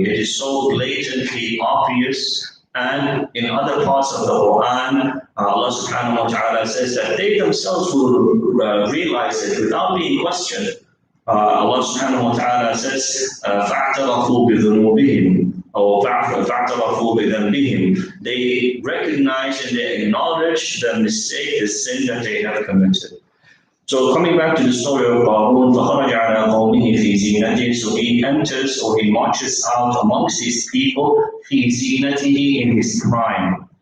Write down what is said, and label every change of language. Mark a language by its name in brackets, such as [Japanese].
[English] It is so blatantly obvious. And in other parts of the Quran, Allah subhanahu wa ta'ala says that they themselves will realize it without being questioned. Allah subhanahu wa ta'ala says, [Arabic] فَاعْتَرَفُوا بِذُنُوبِهِمْ or فَاعْتَرَفُوا بِذَنْبِهِمْ. [English] They recognize and they acknowledge the mistake, the sin that they have committed. So coming back to the story of Qarun, [Arabic] فَخَرَجَ عَلَىٰ قَوْمِهِ فِي زِينَتِهِ. [English] So he enters or he marches out amongst his people [Arabic] فِي زِينَتِهِ, [English] in his prime.